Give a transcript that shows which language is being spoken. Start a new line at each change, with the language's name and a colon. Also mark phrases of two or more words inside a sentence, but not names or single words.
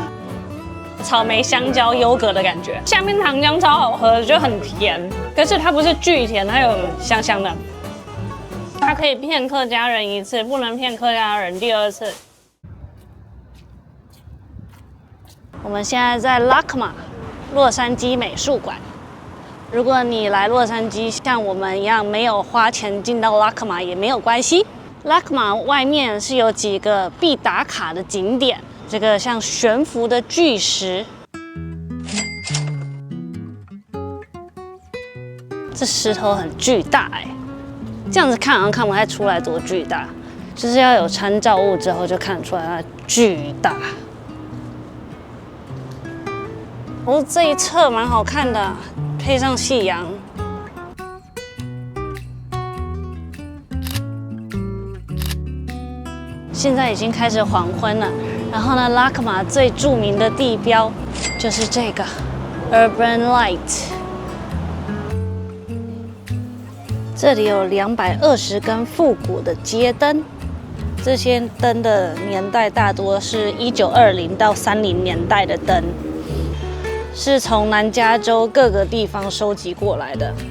Chinese: 草莓、香蕉、優格的感覺，下面糖漿超好喝，就很甜，可是它不是巨甜，它有香香的。它可以騙客家人1次，不能騙客家人第2次。我們現在在 LACMA 洛杉磯美術館。如果你來洛杉磯像我們一樣沒有花錢進到 LACMA 也沒有關係。LACMA 外面是有幾個必打卡的景點。這個像懸浮的巨石，這石頭很巨大哎，這樣子看好像看不太出來多巨大，就是要有參照物之後就看得出来它巨大。哦，這一側蠻好看的，配上夕陽。現在已經開始黃昏了，然後呢，LACMA最著名的地標就是這個 Urban Light。這裡有220根復古的街燈，這些燈的年代大多是1920到30年代的燈，是從南加州各個地方收集過來的。